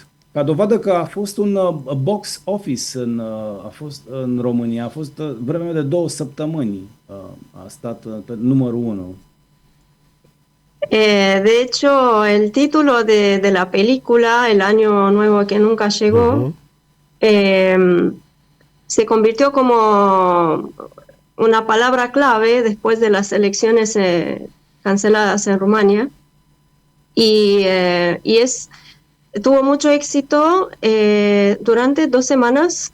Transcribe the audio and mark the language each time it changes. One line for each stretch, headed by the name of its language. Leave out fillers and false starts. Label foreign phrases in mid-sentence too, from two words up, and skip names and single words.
Romanian: Ca dovadă că a fost un
English: box office
Romanian: în România, a fost vreme de 2 săptămâni, a stat pe numărul 1.
Spanish: De hecho, el título de la película, El año nuevo que nunca llegó, se convirtió como una palabra clave después de las elecciones canceladas en Rumania y tuvo mucho éxito durante 2 semanas.